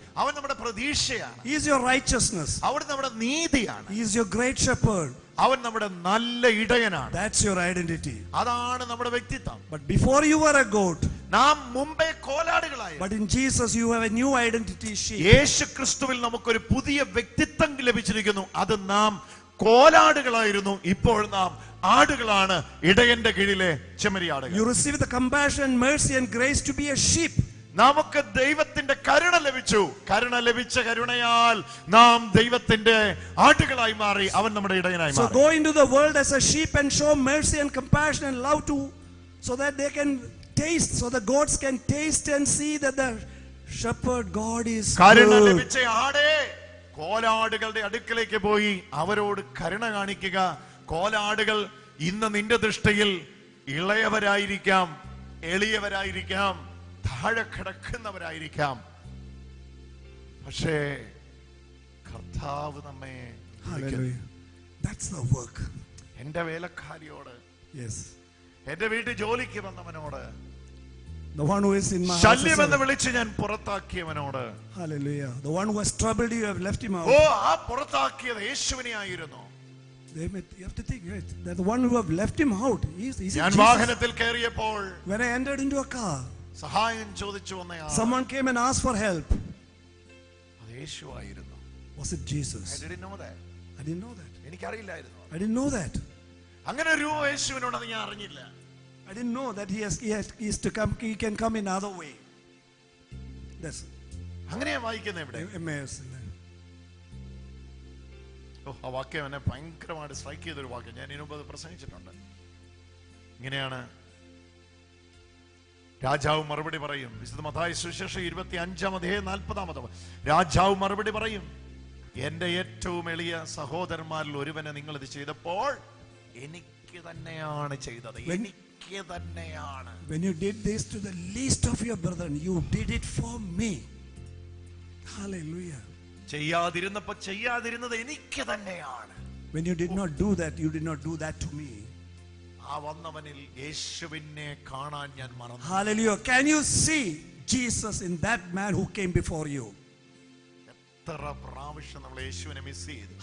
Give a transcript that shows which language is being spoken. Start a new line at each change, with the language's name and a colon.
Malayalam: അവൻ നമ്മുടെ പ്രതീക്ഷയാണ്.
English: He is your righteousness.
Malayalam: അവൻ നമ്മുടെ നീതിയാണ്.
English: He is your great shepherd.
Malayalam: അവൻ നമ്മുടെ നല്ല ഇടയനാണ്.
English: That's your identity.
Malayalam: അതാണ് നമ്മുടെ വ്യക്തിത്വം.
English: But before you were a goat,
Malayalam: നാം മുമ്പേ കോലാടുകളായി.
English: but in Jesus you have a new identity, sheep.
Malayalam: യേശു ക്രിസ്തുവിൽ നമുക്കൊരു പുതിയ വ്യക്തിത്വം ലഭിച്ചിരിക്കുന്നു. അത് നാം കോലാടുകളായിരുന്നു, ഇപ്പോൾ നാം ആടുകളാണ്, ഇടയന്റെ കീഴിലെ ചെമ്മരിയാടുകൾ.
English: You receive the compassion, mercy and grace to be a sheep.
Malayalam: നമുക്ക് ദൈവത്തിന്റെ കരുണ ലഭിച്ചു. കരുണ കരുണയാൽ നാം ദൈവത്തിന്റെ ആടുകളായി മാറി. അവൻ നമ്മുടെ ഇടയനായി മാറി.
English: So go into the world as a sheep and show mercy and compassion and love to, so that they can taste, so the goats can taste and see that the shepherd God is
Malayalam: Karuna
English: good.
Malayalam: ലഭിച്ച ആടേ, കോലാടുകളുടെ അടുക്കലേക്ക് പോയി അവരോട് കരുണ കാണിക്കുക. കോലാടുകൾ ഇന്ന് നിന്റെ ദൃഷ്ടിയിൽ ഇളയവരായിരിക്കാം, എളിയവരായിരിക്കാം, താഴെ കിടക്കുന്നവരായിരിക്കാം. പക്ഷേ കർത്താവ് നമ്മെ
English: Hallelujah. That's the work.
Malayalam: എന്റെ വേലക്കാരിയോട്,
English: Yes.
Malayalam: എന്റെ വീട്ടിൽ ജോലിക്ക് വന്നവനോട്,
English: The one who is in my house.
Malayalam: ശല്യമെന്ന് വിളിച്ച് ഞാൻ പുറത്താക്കിയവനോട്,
English: Hallelujah. The one who has troubled you, you have left him out.
Malayalam: ആ പുറത്താക്കിയത് യേശുവിനെ ആയിരുന്നു.
English: You have to think, right? That the one who have left him out, he's
Malayalam: ഞാൻ
English: Jesus.
Malayalam: വാഹനത്തിൽ കയറിയപ്പോൾ
English: When I entered into a car,
Malayalam: സഹായം ചോദിച്ചു വന്നയാൾ,
English: someone came and asked for help.
Malayalam: അത് യേശുവായിരുന്നു.
English: Was it Jesus? I didn't know that. I didn't know that.
Malayalam: എനിക്കറിയില്ലായിരുന്നു.
English: I didn't know that.
Malayalam: അങ്ങനെ ഒരു യേശുവിനോട് ഞാൻ അറിഞ്ഞില്ല.
English: I didn't know that he is to come. He can come in other way. That's
Malayalam: അങ്ങനെയാ വായിക്കുന്നത് ഇവിടെ.
English: Emmaus.
Malayalam: ആ വാക്യം എന്നെ ഭയങ്കരമായിട്ട് സ്ട്രൈക്ക് ചെയ്തൊരു വാക്യം. ഞാൻ ഇതിനു മുമ്പ് അത് പ്രസംഗിച്ചിട്ടുണ്ട്. ഇങ്ങനെയാണ് രാജാവ് മറുപടി പറയും. വിശുദ്ധ മത്തായി സുവിശേഷം 25:40. രാജാവ് മറുപടി പറയും, എന്റെ ഏറ്റവും എളിയ സഹോദരന്മാരിൽ ഒരുവനെ നിങ്ങൾ ഇത് ചെയ്തപ്പോൾ എനിക്ക് തന്നെയാണ് ചെയ്തത്. എനിക്ക് തന്നെയാണ്.
English: When you did this to the least of your brethren, you did it for me. Hallelujah.
Malayalam: ചെയ്യാതിരുന്നത് എനിക്ക് തന്നെയാണ്.
English: When you did not do that, you did not do that to me.
Malayalam: ആ വന്നവനിൽ യേശുവിനെ കാണാൻ ഞാൻ മറന്നു.
English: Hallelujah. Can you see Jesus in that man who came before you?
Malayalam: എത്ര പ്രാവശ്യം നമ്മൾ യേശുവിനെ മിസ് ചെയ്തു.